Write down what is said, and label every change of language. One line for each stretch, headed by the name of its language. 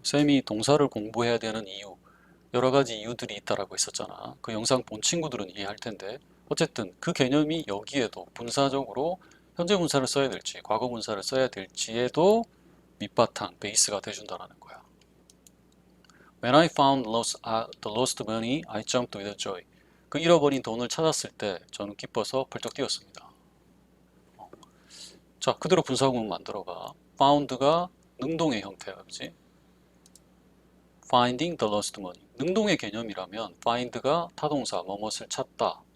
Korean: 쌤이 동사를 공부해야 되는 이유, 여러 가지 이유들이 있다라고 했었잖아. 그 영상 본 친구들은 이해할 텐데 어쨌든 그 개념이 여기에도 분사적으로 현재 분사를 써야 될지 과거 분사를 써야 될지에도 밑바탕, 베이스가 돼준다는 거야.
English: When I found the lost money, I jumped with joy.
Korean: 그 잃어버린 돈을 찾았을 때 저는 기뻐서 펄쩍 뛰었습니다. 자, 그대로 분사구문 만들어봐. found가 능동의 형태야, 그렇지?
English: finding the lost money.
Korean: 능동의 개념이라면 find가 타동사, 뭐뭇을 찾다.